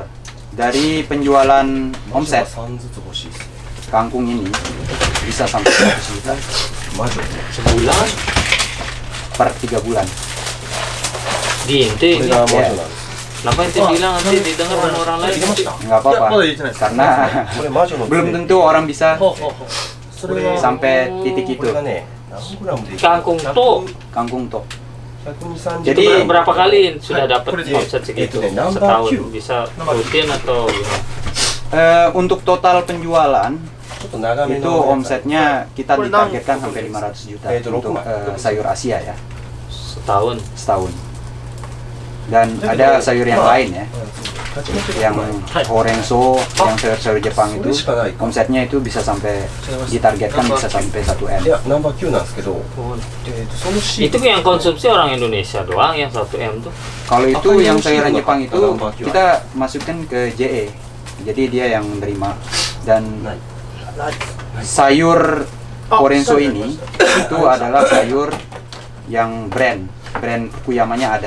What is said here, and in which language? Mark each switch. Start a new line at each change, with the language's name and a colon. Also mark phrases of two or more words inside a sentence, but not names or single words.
Indonesian: Dari penjualan omset kangkung ini bisa sampai 100 juta. Sebulan? Per 3 bulan. Di inti. Kenapa ente bilang nanti didengar sama orang lain? Nggak apa-apa. Karena
Japanese: これ魔女の杖
Indonesian: belum tentu orang bisa
Japanese: それは
Indonesian: sampai titik
Japanese: こ
Indonesian: itu.
Japanese: れがね何グラムで
Indonesian: Kangkung to. Kangkung to. 120 Jadi, Itu berapa kali sudah dapat Kulit. omset segitu? Itu nih, number Setahun Q. bisa rutin atau gimana? Untuk total penjualan
Japanese: ちょっと長め
Indonesian: itu
Japanese: の
Indonesian: omsetnya kita ditargetkan sampai 500 juta untuk sayur Asia ya Setahun. setahun. Dan ada sayur yang lain ya, yang Horenso, yang sayur-sayur Jepang itu omsetnya itu bisa sampai ditargetkan bisa sampai 1 M.
Japanese: いやナンバー9なんですけどそのシー
Indonesian: Itu yang konsumsi orang Indonesia doang yang 1 M tuh. Kalau itu Apa yang yang sayuran sih, Jepang Pak? itu Kalau kita masukkan ke JE, jadi dia yang menerima. Dan sayur Horenso ini itu adalah sayur yang brand Fukuyamanya ada.